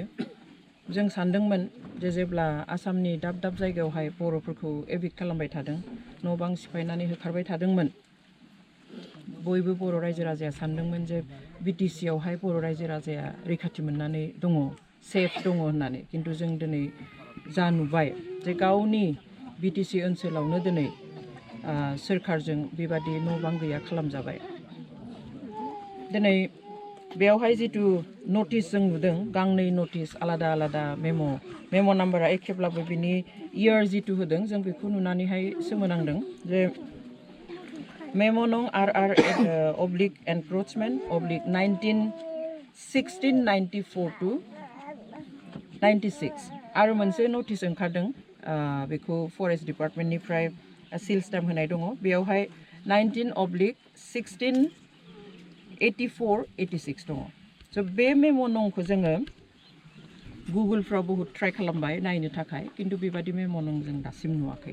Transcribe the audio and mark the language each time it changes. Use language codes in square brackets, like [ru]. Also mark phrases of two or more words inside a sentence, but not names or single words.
[brx] जों सानदोंमोन जे जेब्ला आसामनि दाब दाब जायगायावहाय बर'फोरखौ एभिक्ट खालामबाय थादों न' बां सिफायनानै होखारबाय थादोंमोन बयबो बर' रायजो राजाया सानदोंमोन जे बिटिसि आवहाय बर' रायजो राजाया रैखाथि मोननानै दङ सेफ दङ होननानै किन्तु जों दिनै जा नुबाय जे गावनि बिटिसि ओनसोलावनो दिनै सोरखारजों बेबादि न' बां गैया खालामजाबाय। दिनै बेयावहाय जितु नटिस जों नुदों गांनै नटिस आलादा आलादा मेम' नाम्बारा एखेब्लाबो बिनि इयार जितु होदों जों बेखौ नुनानैहाय सोमोनांदों जे मेम' नं [en] RR oblique encroachment oblique 1694 to [brx] 96 आरो मोनसे नटिस ओंखारदों बेखौ फरेस्ट डिपार्टमेन्टनिफ्राय [en] seal stamp [brx] होनाय दङ बेयावहाय 19/16/16 दङ। स' बे मेम' नंखौ जोङो गुगोलफ्राव बहुद ट्राइ खालामबाय नायनो थाखाय किन्तु बेबादि मेम' नं जों दासिम नुवाखै।